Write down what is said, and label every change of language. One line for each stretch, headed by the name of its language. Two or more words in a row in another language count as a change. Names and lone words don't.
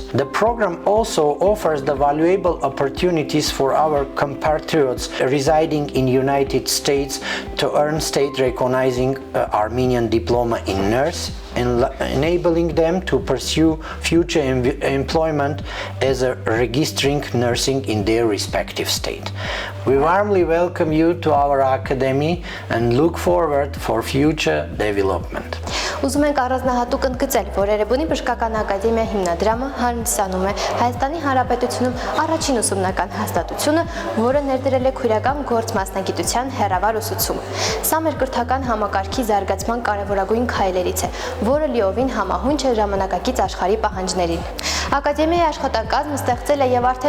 English: The program also offers the valuable opportunities for our compatriots residing in the United States to earn state-recognizing Armenian diploma in nurse, enabling them to pursue future employment as a registering nursing in their respective state. We warmly welcome you to our academy and look forward for future development.
Armenian: Ուզում ենք առանձնահատուկ ընդգծել, որ Էրեբունի բժշկական ակադեմիա հիմնադրամը հանդիսանում է Հայաստանի Հանրապետությունում առաջին ուսումնական հաստատությունը, որը ներդրել է քույրական գործ մասնագիտության հեռավար ուսուցումը։ Սա մեր կրթական համակարգի զարգացման կարևորագույն քայլերից է, որը լիովին համահունչ է ժամանակակից աշխարհի պահանջներին։ Ակադեմիայի աշխատակազմը ստեղծել է եւ արդեն